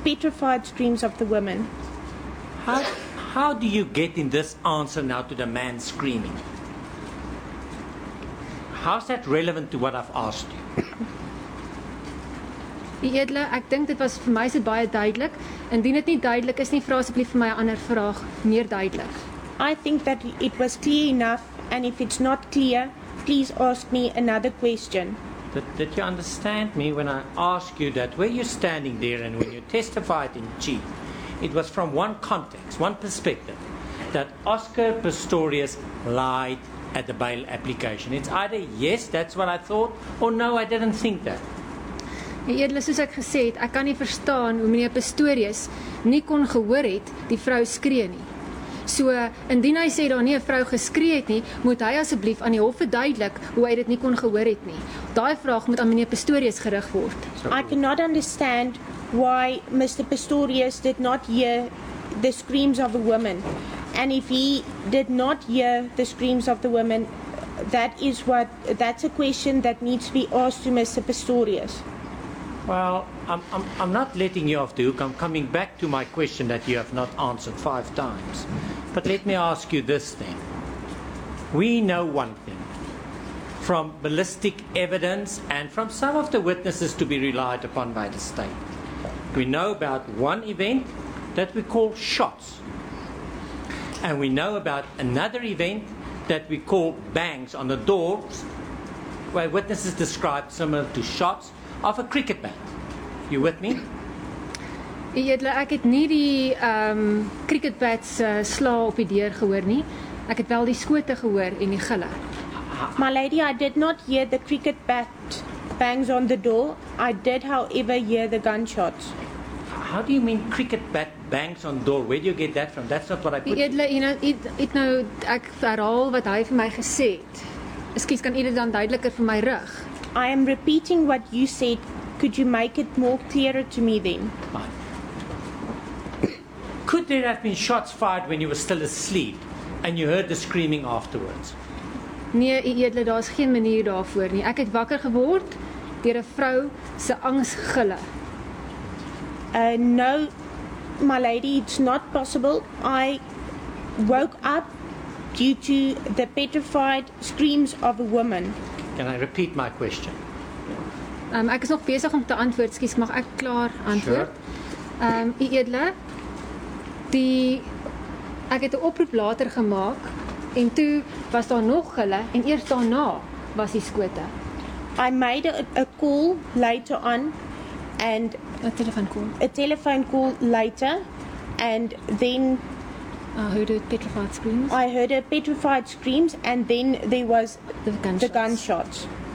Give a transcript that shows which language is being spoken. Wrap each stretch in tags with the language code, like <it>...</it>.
<en>Petrified screams of the woman. How do you get in this answer now to the man screaming? How's that relevant to what I've asked you?</en> <af>U edele, ek dink dit was vir my is dit baie duidelik. Indien dit nie duidelik is nie, vra asseblief vir my 'n ander vraag, meer duidelik.</af> <en>I think that it was clear enough, and if it's not clear, please ask me another question. Did you understand me when I asked you that where you're standing there and when you testified in chief, it was from one context, one perspective, that Oscar Pistorius lied at the bail application. It's either yes, that's what I thought, or no, I didn't think that.</en> <af>Die edele, soos ek gesê het, ek kan nie verstaan hoe meneer Pistorius nie kon gehoor het die vrou skree nie. So, indien hy sê daar nie 'n vrou geskree het nie, moet hy asseblief aan die hof verduidelik hoe hy dit nie kon gehoor het nie. Daai vraag moet aan meneer Pistorius gerig word.</af> <en>I cannot understand why Mr. Pistorius did not hear the screams of the woman. And if he did not hear the screams of the woman, that's a question that needs to be asked to Mr. Pistorius. Well, I'm not letting you off the hook. I'm coming back to my question that you have not answered 5 times. But let me ask you this then. We know one thing. From ballistic evidence and from some of the witnesses to be relied upon by the state. We know about one event that we call shots. And we know about another event that we call bangs on the doors, where witnesses described similar to shots of a cricket bat. You with me?</en> <af>Edele, ek het nie die cricket bats sla op die deur gehoor nie. Ek het wel die skote gehoor en die gille.</af> <en>My lady, I did not hear the cricket bat bangs on the door. I did, however, hear the gunshots. How do you mean cricket bat bangs on door? Where do you get that from? That's not what I put.</en> <af>Edele, nou, ek herhaal wat hy vir my gesê het. Ekskuus, kan u dit dan duideliker vir my rig?</af> <en>I am repeating what you said. Could you make it more clearer to me then? Fine. Could there have been shots fired when you were still asleep and you heard the screaming afterwards?</en> <af>Nee, u edele, daar's geen manier daarvoor nie. Ek het wakker geword deur 'n vrou se angsgille.</af> <en>No, my lady, it's not possible. I woke up due to the petrified screams of a woman. Can I repeat my question?</en> <af>Ek is nog besig om te antwoord. Skus, mag ek klaar antwoord?</af> <en>Sure.</en> <af>U edele, ek het 'n oproep later gemaak en toe was daar nog gille en eers daarna was die skote.</af> <en>I made a call later on and A telephone call later, and then I heard a petrified screams. I heard a petrified screams, and then there was the gunshots.</en>